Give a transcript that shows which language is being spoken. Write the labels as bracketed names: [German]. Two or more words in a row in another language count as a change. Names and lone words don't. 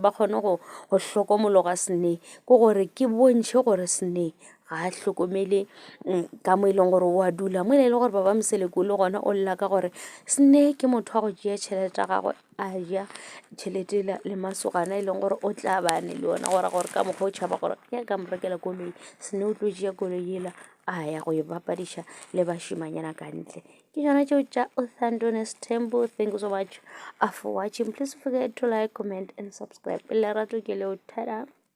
[Northern Sotho] ba kgone go hlokomologa Snee ko gore ke bontšhe gore Snee ga a hlokomele ka mo e leng gore o a dula mo e le gore ba Moseleku le gona o lla ka gore Snee ke motho wa go tšea tšhelete ya gagwe a ja tšhelete le masogana e leng gore o tla bane le yona gore ka mokgwa o tšhaba gore ya ka mo rekela koloi Snee o tlo tšea koloi yela a ya go e bapadiša le bašimanyana ka ntle ke tšona tšeo tša Authentous Temple. [English] Thank you so much for watching. Please forget to like, comment and subscribe. [Northern Sotho] Lerato ke leo. Tada.